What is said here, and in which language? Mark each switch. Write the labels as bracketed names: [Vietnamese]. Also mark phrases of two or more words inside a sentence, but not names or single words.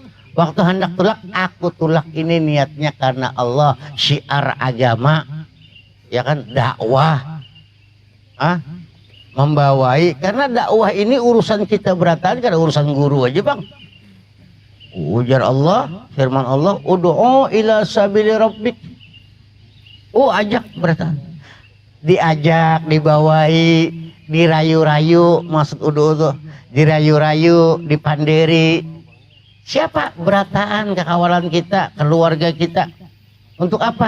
[Banjar] Waktu hendak tulak, aku tulak ini niatnya karena Allah, syiar agama, ya kan, dakwah, membawai. Karena dakwah ini urusan kita beratan, karena urusan guru aja bang. Ujar Allah, firman Allah, [Arabic] ادع إلى سبيل ربك. [Banjar] Ajak beratan. Diajak, dibawai, dirayu-rayu, maksud [Arabic] ادع [Banjar] tuh, dirayu-rayu, dipanderi. Siapa? Berataan, kekawalan kita, keluarga kita. Untuk apa?